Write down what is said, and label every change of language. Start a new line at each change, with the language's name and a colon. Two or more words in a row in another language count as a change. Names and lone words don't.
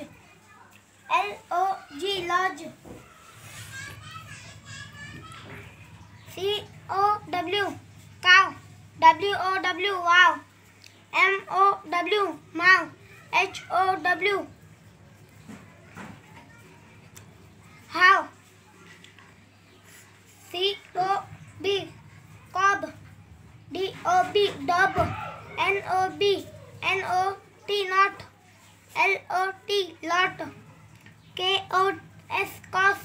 English: L O G lodge. C O W cow. W O W wow. M O W mow. H O W how. C O B cob. D O B dub. N O B N O T not. L O T lot. K O S cos.